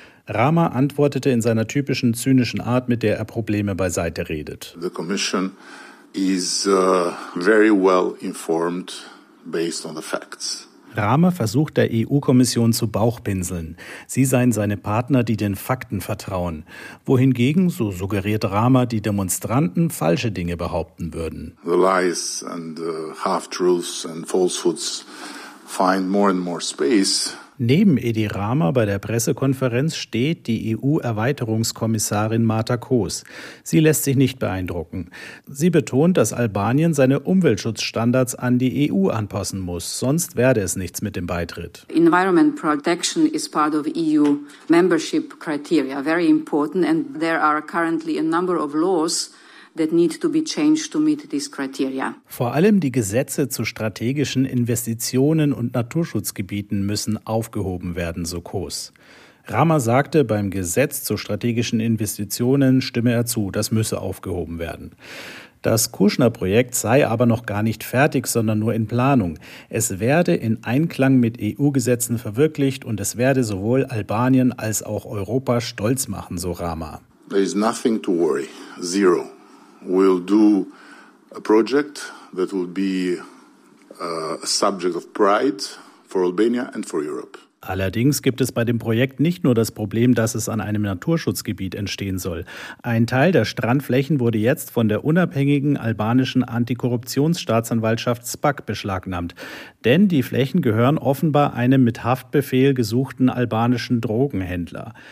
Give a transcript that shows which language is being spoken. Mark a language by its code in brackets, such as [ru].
[de] Rama antwortete in seiner typischen zynischen Art, mit der er Probleme beiseite redet. [en] The Commission is very well informed based on the facts. [de] Rama versucht der EU-Kommission zu bauchpinseln. Sie seien seine Partner, die den Fakten vertrauen. Wohingegen, so suggeriert Rama, die Demonstranten falsche Dinge behaupten würden. [en] The lies and the half-truths and falsehoods find more and more space. [de] Neben Edi Rama bei der Pressekonferenz steht die EU-Erweiterungskommissarin Marta Kos. Sie lässt sich nicht beeindrucken. Sie betont, dass Albanien seine Umweltschutzstandards an die EU anpassen muss, sonst werde es nichts mit dem Beitritt. [en] Environment protection is part of EU membership criteria, very important, and there are currently a number of laws that need to be changed to meet this criteria. [de] Vor allem die Gesetze zu strategischen Investitionen und Naturschutzgebieten müssen aufgehoben werden, so Kos. Rama sagte, beim Gesetz zu strategischen Investitionen stimme er zu, das müsse aufgehoben werden. Das Kushner-Projekt sei aber noch gar nicht fertig, sondern nur in Planung. Es werde in Einklang mit EU-Gesetzen verwirklicht und es werde sowohl Albanien als auch Europa stolz machen, so Rama. [en] There is nothing to worry, zero. We'll do a project that will be a subject of pride for Albania and for Europe. [de] Allerdings gibt es bei dem Projekt nicht nur das Problem, dass es an einem Naturschutzgebiet entstehen soll. Ein Teil der Strandflächen wurde jetzt von der unabhängigen albanischen Antikorruptionsstaatsanwaltschaft SPAC beschlagnahmt. Denn die Flächen gehören offenbar einem mit Haftbefehl gesuchten albanischen Drogenhändler.